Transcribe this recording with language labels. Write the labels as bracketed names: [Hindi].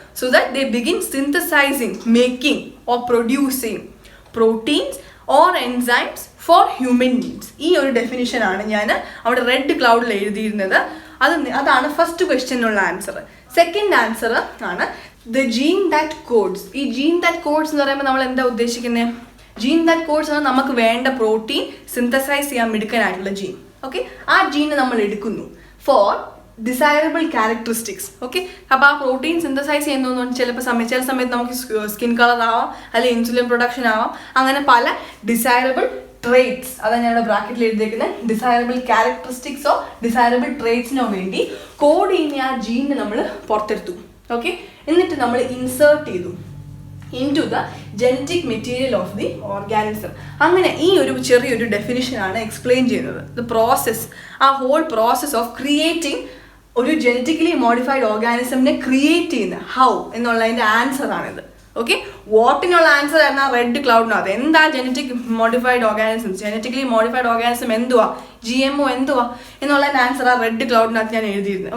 [English] So that they begin synthesizing, making or producing proteins or enzymes for human needs. [Malayalam] ഈ ഒരു definition ആണ് ഞാൻ അവിടെ റെഡ് ക്ലൗഡിൽ എഴുതിയിരുന്നത്. അതാണ് ഫസ്റ്റ് ക്വസ്റ്റ്യനുള്ള ആൻസർ. സെക്കൻഡ് ആൻസർ ആണ് [English] The gene that codes. [Malayalam] ഈ ജീൻ ദാറ്റ് കോഡ്സ് എന്ന് പറയുമ്പോൾ നമ്മൾ എന്താ ഉദ്ദേശിക്കുന്നത്? ജീൻ ദാറ്റ് കോഡ്സ് ആണ് നമുക്ക് വേണ്ട പ്രോട്ടീൻ സിന്തസൈസ് ചെയ്യാൻ മിടുക്കാനായിട്ടുള്ള ജീൻ. ഓക്കെ, ആ ജീൻ നമ്മൾ എടുക്കുന്നു ഫോർ ഡിസൈറബിൾ ക്യാരക്ടറിസ്റ്റിക്സ്. ഓക്കെ, അപ്പോൾ ആ പ്രോട്ടീൻ സിന്തസൈസ് ചെയ്യുന്നതെന്ന് ചില സമയത്ത് നമുക്ക് സ്കിൻ കളർ ആവാം, അല്ലെങ്കിൽ ഇൻസുലിൻ പ്രൊഡക്ഷൻ ആവാം, അങ്ങനെ പല ഡിസൈറബിൾ ട്രേറ്റ്സ്, അതാണ് ഞാൻ ഇവിടെ ബ്രാക്കറ്റിൽ എഴുതിയിരിക്കുന്നത്. ഡിസൈറബിൾ ക്യാരക്ടറിസ്റ്റിക്സോ ഡിസൈറബിൾ ട്രേറ്റ്സിനോ വേണ്ടി കോഡ് ചെയ്യുന്ന ആ ജീനിനെ നമ്മൾ പുറത്തെടുത്തു. ഓക്കെ, എന്നിട്ട് നമ്മൾ ഇൻസേർട്ട് ചെയ്തു [English] into the genetic material of the organism. [Malayalam] അങ്ങനെ ഈ ഒരു ചെറിയൊരു ഡെഫിനിഷനാണ് എക്സ്പ്ലെയിൻ ചെയ്യുന്നത്. ദ പ്രോസസ്, ആ ഹോൾ പ്രോസസ് ഓഫ് ക്രിയേറ്റിംഗ് ഒരു ജെനറ്റിക്കലി മോഡിഫൈഡ് ഓർഗാനിസമിനെ ക്രിയേറ്റ് ചെയ്യുന്ന ഹൗ എന്നുള്ളതിൻ്റെ ആൻസർ ആണിത്. ഓക്കെ, വാട്ടിനുള്ള ആൻസർ ആയിരുന്നു ആ റെഡ് ക്ലൗഡിനകത്ത്. എന്താ genetic modified organisms, genetically modified organism എന്തുവാ, GMO എന്തുവാ എന്നുള്ളതിൻ്റെ ആൻസർ ആ റെഡ് ക്ലൗഡിനകത്ത് ഞാൻ എഴുതിയിരുന്നു.